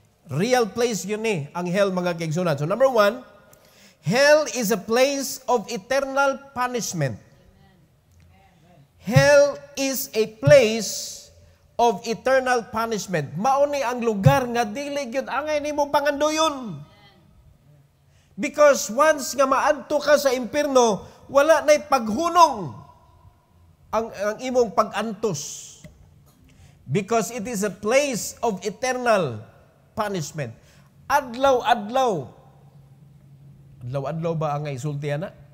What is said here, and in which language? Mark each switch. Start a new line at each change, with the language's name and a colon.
Cebuano: Real place yun ang hell mga kaigsunan.
English: So number one, hell is a place of eternal punishment. Hell is a place of eternal punishment.
Cebuano: Mauni ang lugar nga dili gyud angay nimo pangandoyon.
English: Because once
Cebuano: nga maadto ka sa impierno, wala na'y paghunong ang imong pag-antos.
English: Because it is a place of eternal punishment.
Cebuano: Adlaw-adlaw. Adlaw-adlaw ba ang isulti ana?